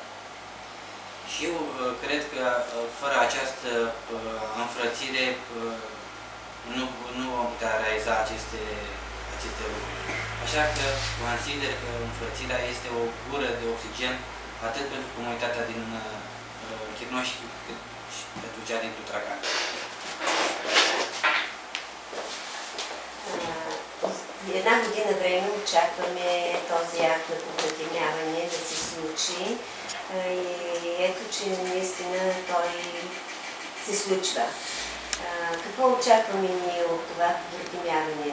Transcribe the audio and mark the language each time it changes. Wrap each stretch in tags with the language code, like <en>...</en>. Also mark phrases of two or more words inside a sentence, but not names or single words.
<ro>Și eu cred că fără această înfrățire nu vom putea realiza aceste lucruri. Așa că consider că înfrățirea este o gură de oxigen atât pentru comunitatea din Chirnoci cât și pentru cea din Tutracan.</ro> <bg>Една година време очакваме този акт на поклатимяване да се случи и ето, че наистина той се случва. Какво очакваме ние от това поклатимяване?</bg>